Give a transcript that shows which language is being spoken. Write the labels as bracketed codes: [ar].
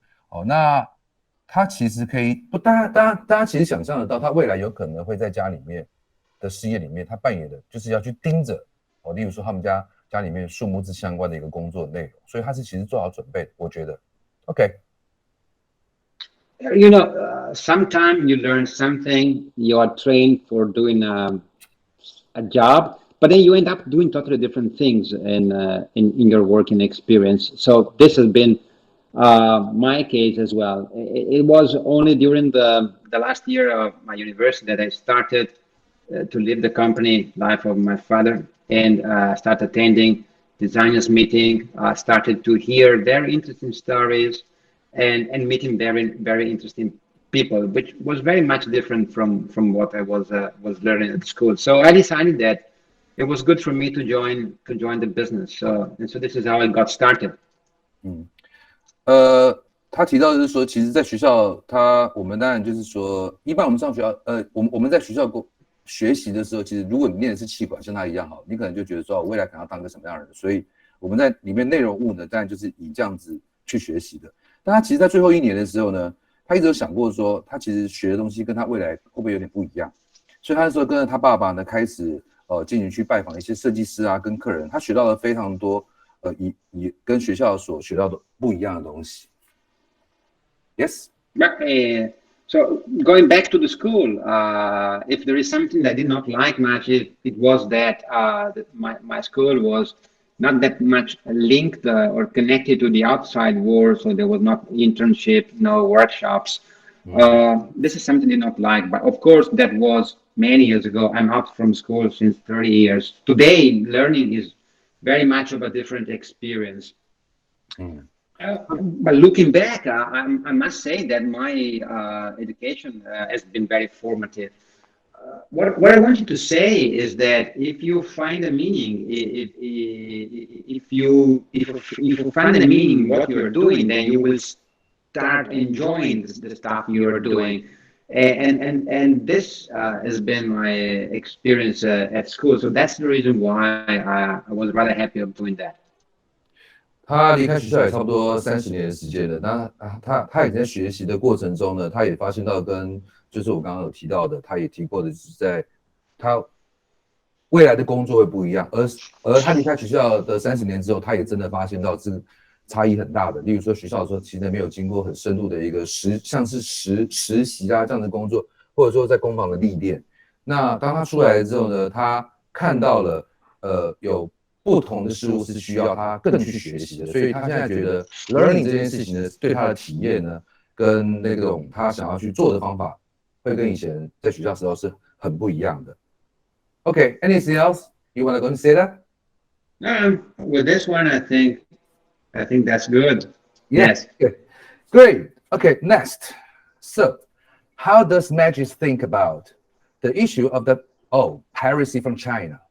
[zh] 哦，那他其实可以大家其实想象得到，他未来有可能会在家里面的事业里面，他扮演的就是要去盯着哦，例如说他们家里面树木质相关的一个工作内容，所以他是其实做好准备，我觉得 OK。 [en] Sometimes you learn something, you are trained for doing a job, but then you end up doing totally different things in your working experience. So this has been my case as well. It was only during the last year of my university that I started to live the company life of my father and start attending designers meeting, started to hear very interesting stories and meeting very, very interesting people, which was very much different from what I was learning at school. So I decided that it was good for me to join the business. So this is how I got started. [zh] 他提到的是说，其实在学校我们当然就是说，一般我们上学校，我们在学校学习的时候，其实如果你念的是企管，像他一样好，你可能就觉得说，我未来可能要当个什么样的人，所以我们在里面内容物呢，当然就是以这样子去学习的。但他其实在最后一年的时候呢，他一直有想过说，他其实学的东西跟他未来会不会有点不一样，所以他那时候跟着他爸爸呢，开始进行去拜访一些设计师啊，跟客人，他学到了非常多以跟学校所学到的不一样的东西。 [en] Yes. So going back to the school, if there is something that I did not like much, it was that my school was not that much linked or connected to the outside world, so there was not internship, no workshops. This is something I did not like, but of course that was many years ago. I'm out from school since 30 years. Today, learning is very much of a different experience. But looking back, I must say that my education has been very formative. What I want you to say is that if you find a meaning, if you find a meaning in what you're doing, then you will start enjoying the stuff you're doing. And this has been my experience at school. So that's the reason why I was rather happy of doing that. [zh] 他离开学校也差不多30年的时间了。那他也在学习的过程中呢，他也发现到就是我刚刚有提到的，他也提过的，就是在他未来的工作会不一样。而他离开学校的30年之后，他也真的发现到这差异很大的。例如说学校的时候，其实没有经过很深入的一个像是实习啊这样的工作，或者说在工坊的历练。那当他出来之后呢，他看到了有不同的事物是需要他更去学习的，所以他现在觉得 learning 这件事情呢，对他的体验呢，跟那种他想要去做的方法，会跟以前在学校时候是很不一样的。 [en] Okay, anything else you want to go and say that? With this one, I think that's good. Yes. Good. Great. Okay, next. So, how does Magis think about the issue of the piracy from China?